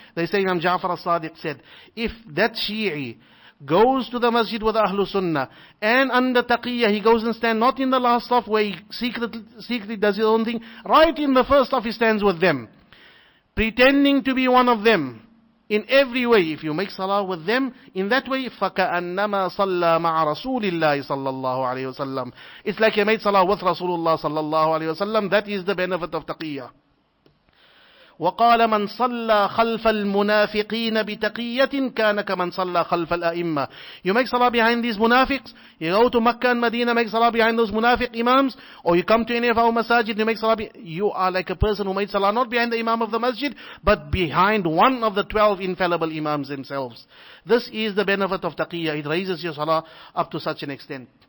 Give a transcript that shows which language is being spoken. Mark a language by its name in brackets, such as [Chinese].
[English] They say, Imam Ja'far al-Sadiq said, if that Shi'i goes to the masjid with Ahlul Sunnah, and under taqiyya he goes and stands not in the last saff where he secretly does his own thing, right in the first saff he stands with them, pretending to be one of them. In every way, if you make salah with them, in that way, [Arabic] فَكَأَنَّمَا صَلَّى مَعَ رَسُولِ اللَّهِ صَلَّى اللَّهُ عَلَيْهِ وَسَلَّمَ. [English] It's like you made salah with Rasulullah sallallahu alayhi wa sallam. That is the benefit of taqiyya. [Arabic] وقال من صلى خلف المنافقين بتقية كان كمن صلى خلف الأئمة. [English] You make salah behind these munafiqs, you go to Makkah and Medina, make salah behind those munafiq imams, or you come to any of our masajid, you make salah, you are like a person who made salah not behind the imam of the masjid, but behind one of the 12 infallible imams themselves. This is the benefit of taqiyya. It raises your salah up to such an extent.